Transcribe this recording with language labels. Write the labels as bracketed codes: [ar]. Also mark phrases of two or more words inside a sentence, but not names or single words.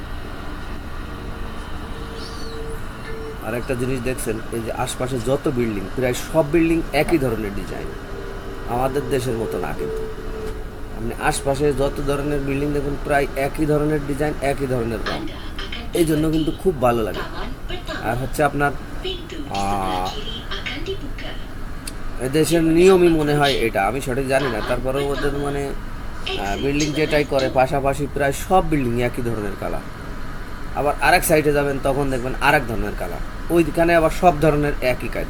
[bn] আর একটা জিনিস দেখছেন, এই যে আশপাশে যত বিল্ডিং, প্রায় সব বিল্ডিং একই ধরনের ডিজাইন, আমাদের দেশের মতো না। কিন্তু আপনি আশপাশে যত ধরনের বিল্ডিং দেখুন, প্রায় একই ধরনের ডিজাইন, একই ধরনের রং। [id] Anda akan [bn] এই জন্য কিন্তু খুব ভালো লাগে। [id] Taman Pertama. [bn] আর হচ্ছে আপনার [id] Pintu di sebelah kiri akan dibuka. [bn] দেশের নিয়মই মনে হয় এটা, আমি সঠিক জানি না। তারপরেও ওদের মানে বিল্ডিং যেটাই করে পাশাপাশি প্রায় সব বিল্ডিং একই ধরনের কালার। আবার আরেক সাইডে যাবেন তখন দেখবেন আরেক ধরনের কালার, ওইখানে আবার সব ধরনের একই কায়দা।